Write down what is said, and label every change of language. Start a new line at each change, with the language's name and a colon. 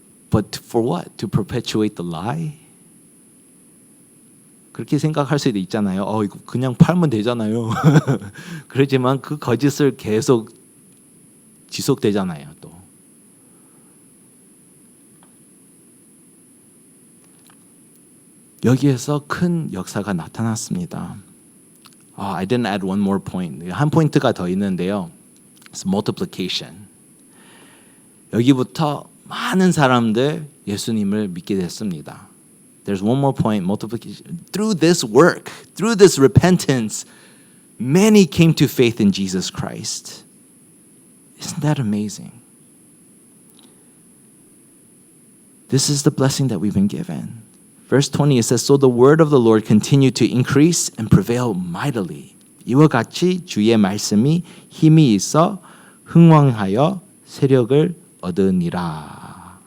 English: But for what? To perpetuate the lie?
Korean: 그렇게 생각할 수도 있잖아요. 이거 그냥 팔면 되잖아요. 그렇지만 그 거짓을 계속 지속되잖아요. 또 여기에서 큰 역사가 나타났습니다.
English: I didn't add one more point.
Korean: 한 포인트가 더 있는데요.
English: It's multiplication.
Korean: 여기부터 많은 사람들 예수님을 믿게 됐습니다.
English: There's one more point, multiplication. Through this work, through this repentance, many came to faith in Jesus Christ. Isn't that amazing? This is the blessing that we've been given. Verse 20, it says, So the word of the Lord continued to increase and prevail mightily.
Korean: 이와 같이 주의 말씀이 힘이 있어 흥왕하여 세력을 얻으니라.